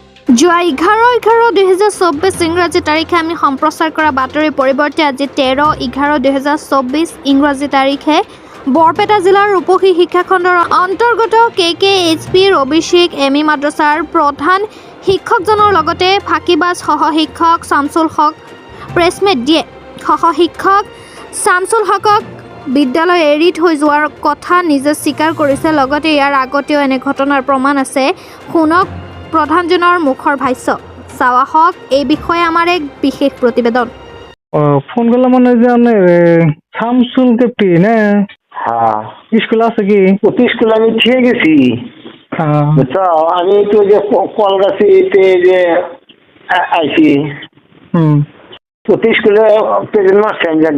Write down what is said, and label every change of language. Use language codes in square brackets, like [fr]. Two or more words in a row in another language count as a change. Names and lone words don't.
[as] যোৱা 11/11/2024 ইংৰাজী তাৰিখে আমি সম্প্ৰচাৰ কৰা বাতৰিৰ পৰিৱৰ্তে আজি 13/11/2024 ইংৰাজী তাৰিখে বৰপেটা জিলাৰ ৰূপসী শিক্ষাখণ্ডৰ অন্তৰ্গত KKHP অভিষেক এমই মাদ্ৰাছাৰ প্ৰধান শিক্ষকজনৰ লগতে ফাঁকিবাজ সহশিক্ষক শামছুল হক প্ৰেছমেট দিয়ে। সহশিক্ষক শামছুল হকক বিদ্যালয় এৰি থৈ যোৱাৰ কথা নিজে স্বীকাৰ কৰিছে। লগতে ইয়াৰ আগতেও এনে ঘটনাৰ প্ৰমাণ আছে। শুনক প্ৰধানজনৰ মুখৰ ভাষ্য। চাৱা হওক এই বিষয়ে আমার এক বিশেষ প্রতিবেদন। [bn] ফোন করলাম মানে যে শামসুল কেপটি না হ্যাঁ [as] স্কুল আছে কি? [bn] প্রতি স্কুল আমি ঠিক গেছি। বুঝছো আমি তো যে কলগাছিতে যে আইছি প্রতি স্কুলে প্রেজেন্ট মাস্টার আমি জানি।